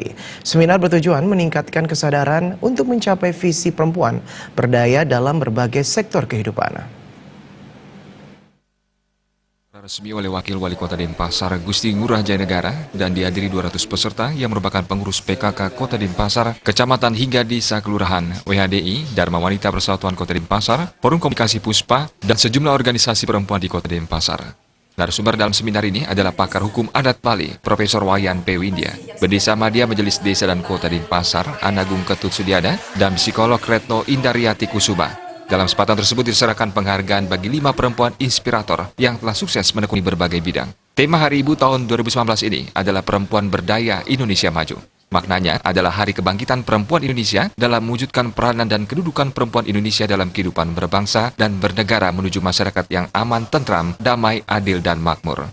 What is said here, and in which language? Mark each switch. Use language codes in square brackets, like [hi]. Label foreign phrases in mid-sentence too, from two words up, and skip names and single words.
[id] Seminar bertujuan meningkatkan kesadaran untuk mencapai visi perempuan berdaya dalam berbagai sektor kehidupan. Resmi oleh Wakil Wali Kota Denpasar Gusti Ngurah Jayanegara dan dihadiri 200 peserta yang merupakan pengurus PKK Kota Denpasar, kecamatan hingga desa kelurahan, WHDI, Dharma Wanita Persatuan Kota Denpasar, Forum Komunikasi Puspa, dan sejumlah organisasi perempuan di Kota Denpasar. Narasumber dalam seminar ini adalah pakar hukum adat Bali, Profesor Wayan P. Windia, Bendesa Madya Majelis Desa dan Kota Denpasar, Anagung Ketut Sudiada, dan psikolog Retno Indaryati Kusuma. Dalam kesempatan tersebut diserahkan penghargaan bagi 5 perempuan inspirator yang telah sukses menekuni berbagai bidang. Tema Hari Ibu tahun 2019 ini adalah Perempuan Berdaya Indonesia Maju. Maknanya adalah hari kebangkitan perempuan Indonesia dalam mewujudkan peranan dan kedudukan perempuan Indonesia dalam kehidupan berbangsa dan bernegara menuju masyarakat yang aman, tentram, damai, adil, dan makmur.